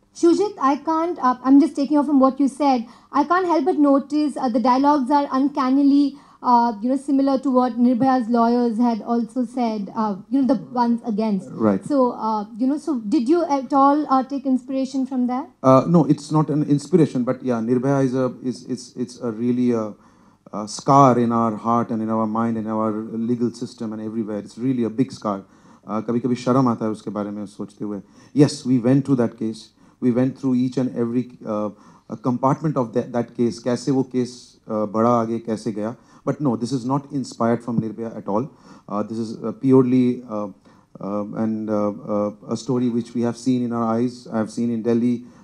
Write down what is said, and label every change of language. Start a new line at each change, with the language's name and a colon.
English: Shujit, I can't, I'm just taking off from what you said, I can't help but notice the dialogues are uncannily, similar to what Nirbhaya's lawyers had also said, the ones against. Right. So, so did you at all take inspiration from that? No, it's not an inspiration, but yeah, Nirbhaya it's a really a scar in our heart and in our mind and our legal system and everywhere. It's really a big scar.
Hindi: कभी-कभी शर्म आता है उसके बारे में सोचते हुए.
English: Yes, we went to that case. We went through each and every compartment of that case.
Hindi: कैसे वो case बढ़ा आगे कैसे गया.
English: But no, this is not inspired from Nirbhaya at all. This is purely a story which we have seen in our eyes. I have seen in Delhi.